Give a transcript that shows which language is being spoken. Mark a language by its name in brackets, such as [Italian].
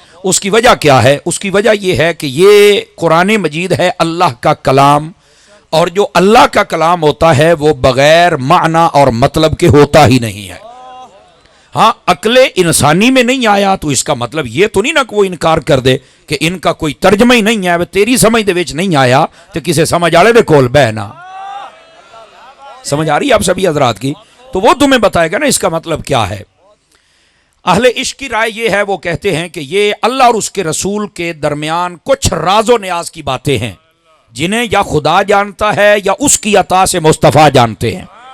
[Urdu] اس کی وجہ کیا ہے؟ اس کی وجہ یہ ہے کہ یہ قرآن مجید ہے اللہ کا کلام، اور جو اللہ کا کلام ہوتا ہے وہ بغیر معنی اور مطلب کے ہوتا ہی نہیں ہے. ہاں، عقل انسانی میں نہیں آیا تو اس کا مطلب یہ تو نہیں نا کہ وہ انکار کر دے کہ ان کا کوئی ترجمہ ہی نہیں ہے. [Punjabi] تیری سمجھ دے وچ نہیں آیا تو کسے سمجھ آلے دے کول بہنا. [Urdu] سمجھ آ رہی ہے آپ سبھی حضرات کی؟ تو وہ تمہیں بتائے گا نا اس کا مطلب کیا ہے. اہل عشق کی رائے یہ ہے، وہ کہتے ہیں کہ یہ اللہ اور اس کے رسول کے درمیان کچھ راز و نیاز کی باتیں ہیں جنہیں یا خدا جانتا ہے یا اس کی عطا سے مصطفیٰ جانتے ہیں.